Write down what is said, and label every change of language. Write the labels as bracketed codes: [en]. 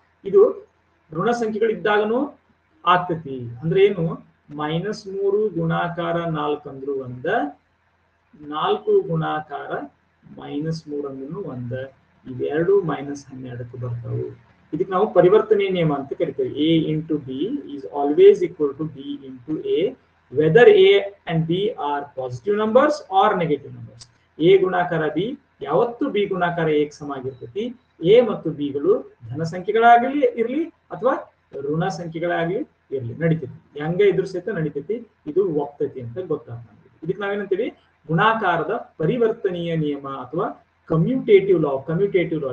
[kn] ಇದು ಋಣ ಸಂಖ್ಯೆಗಳು ಇದ್ದಾಗನು ಆಗ್ತೈತಿ. ಅಂದ್ರೆ ಏನು? -3 ಗುಣಾಕಾರ 4 ಅಂದ್ರು ಒಂದ, 4 ಗುಣಾಕಾರ -3 ಅಂದ್ರೂ ಒಂದ. ಇವೆರಡು -12ಕ್ಕೆ ಬರ್ತಾವು. ಇದಕ್ಕೆ ನಾವು ಪರಿವರ್ತನೀಯ ನಿಯಮ ಅಂತ ಕರಿತೇವೆ. [en] A into B is always equal to B into A, whether A and B are positive numbers or negative numbers. [kn] A ಗುಣಾಕಾರ B ಯಾವತ್ತು B ಗುಣಾಕಾರ A ಗೆ ಸಮ ಆಗಿರ್ತೈತಿ. A ಮತ್ತು B ಗಳು ಧನ ಸಂಖ್ಯೆಗಳಾಗಲಿ ಇರ್ಲಿ ಅಥವಾ ಋಣ ಸಂಖ್ಯೆಗಳಾಗಲಿ ಇರ್ಲಿ, ನಡೀತೈತಿ. ಹೆಂಗ ಇದ್ರ ಸಹಿತ ನಡೀತೈತಿ. ಇದು ಒಪ್ತೈತಿ ಅಂತ ಗೊತ್ತಾಗ್ತದೆ. ಇದಕ್ಕೆ ನಾವೇನಂತೀವಿ? ಗುಣಾಕಾರದ ಪರಿವರ್ತನೀಯ ನಿಯಮ ಅಥವಾ ಕಮ್ಯುಟೇಟಿವ್ ಲಾ.